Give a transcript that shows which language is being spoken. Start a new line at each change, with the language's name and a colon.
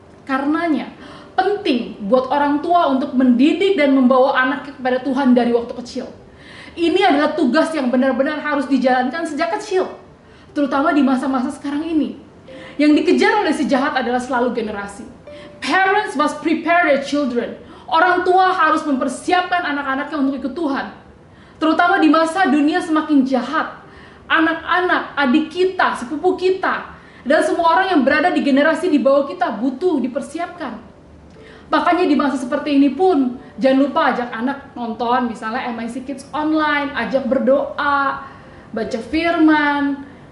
Indonesian: Karenanya penting buat orang tua untuk mendidik dan membawa anaknya kepada Tuhan dari waktu kecil. Ini adalah tugas yang benar-benar harus dijalankan sejak kecil, terutama di masa-masa sekarang ini. Yang dikejar oleh si jahat adalah selalu generasi.
English: Parents must prepare their children.
Indonesian: Orang tua harus mempersiapkan anak-anaknya untuk ikut Tuhan. Terutama di masa dunia semakin jahat. Anak-anak, adik kita, sepupu kita, dan semua orang yang berada di generasi di bawah kita butuh dipersiapkan. Makanya di masa seperti ini pun, jangan lupa ajak anak nonton misalnya MIC Kids Online, ajak berdoa, baca firman.